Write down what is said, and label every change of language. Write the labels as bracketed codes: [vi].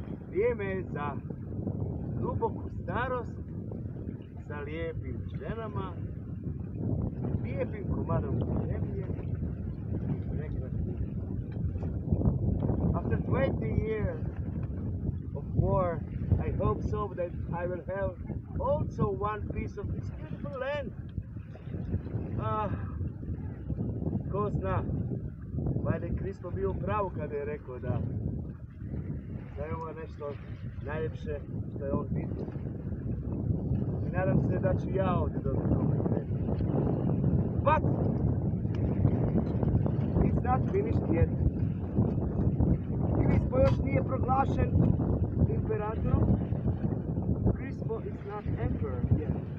[hr] Vrijeme je za duboku starost sa lijepim ženama, lijepim komadom zemlje i prekrasnim. [en] After 20 years of war, I hope so that I will have also one piece of this beautiful land. [hr] Ko zna, valjda je Krispo bio u pravu kada je rekao da je ovo nešto najljepše što je on vidio. I nadam se da ću ja ovdje dobiti ovaj sred. [en] But it's not finished yet. [hr] Krispo još nije proglašen imperatorom. [en] Krispo is not emperor yet.